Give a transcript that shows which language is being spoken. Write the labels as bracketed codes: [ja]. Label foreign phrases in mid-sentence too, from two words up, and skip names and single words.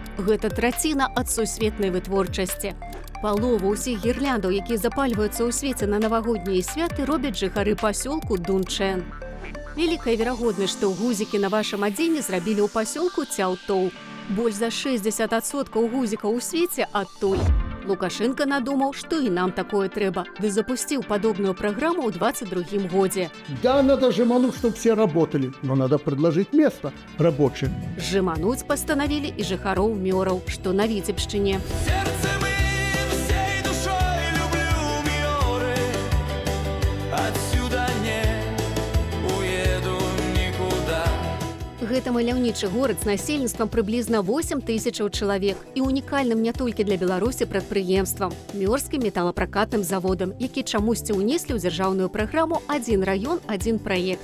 [be] Гэта траціна ад сусветнай вытворчасці. Палову ўсіх гірляндаў, якія запальваюцца ў свеце на навагоднія святы, робяць жыхары пасёлку Дунчэн. Вялікая верагоднасць, што гузікі на вашым адзенні зрабілі ў пасёлку Цяўтоў. Больш за 60% гузікаў у свеце адтуль. Лукашенко надумаў, што і нам такое трэба, ды запусціў падобную праграму ў 22-м годзе. [ru] Да, надо жемануть, чтобы все работали, но надо предложить место рабочим. [be] Жымануць пастанавілі і жыхароў Мёраў, што на Віцебшчыне. Гэта маляўнічы горад з насельніцтвам прыблізна 8 тысячаў чалавек і унікальным не толькі для Беларусі прадпрыемствам, мёрскім металапракатным заводам, які чамусьці ўнеслі ў дзяржаўную праграму «Адзін раён, адзін праект».